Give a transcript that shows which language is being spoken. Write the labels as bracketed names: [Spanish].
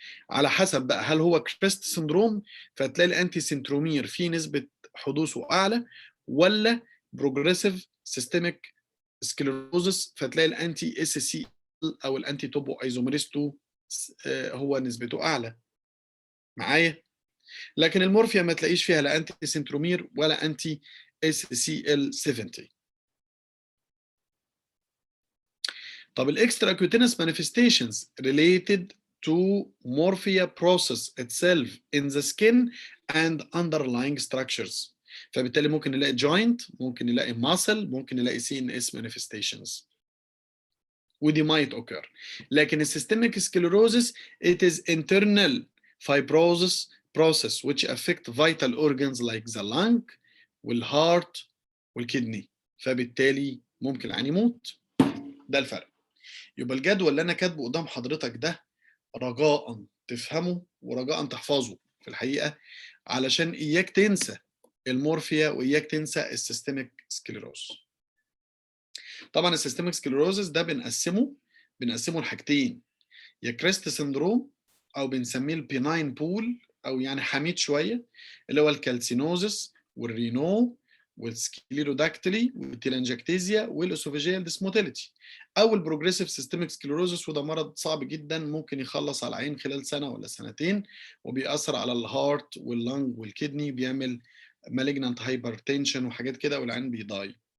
[Arabic] على حسب بقى، هل هو كريست سندروم فتلاقي الانتي سنترومير فيه نسبه حدوثه اعلى، ولا بروجريسيف سيستميك سكليروزس فتلاقي الانتي اس سي او الانتي توبو ايزوميريستو هو نسبته اعلى معايا. لكن المورفيا ما تلاقيش فيها لا انتي سنترومير ولا انتي اس سي ال 70. طب الاكسترا كوتينس مانيفستيشنز ريليتد [English] to morphia process itself in the skin and underlying structures. [Arabic] فبالتالي ممكن نلاقي joint، ممكن نلاقي muscle، ممكن نلاقي CNS manifestations. [English] ودي might occur. لكن systemic sclerosis it is internal fibrosis process which affect vital organs like the lung والheart والكدني. [Arabic] فبالتالي ممكن العيان يموت. ده الفرق. يبقى الجدول اللي انا كاتبه قدام حضرتك ده رجاء تفهمه ورجاء تحفظه في الحقيقه، علشان اياك تنسى المورفيا واياك تنسى السيستميك سكليروز. طبعا السيستميك سكليروزس ده بنقسمه لحاجتين، يا كريست سندروم او بنسميه البيناين بول او يعني حميد شويه، اللي هو الكالسينوزس والرينو والسكليروداكتيلي والتيلانجكتيزيا والاسوفيجيال ديسموتيليتي، او البروجريسيف سيستميك سكليروزس، وده مرض صعب جدا ممكن يخلص على العين خلال سنه ولا سنتين، وبيأثر على الهارت واللنج والكدني، بيعمل مالجنانت هايبرتنشن وحاجات كده والعين بيضاي.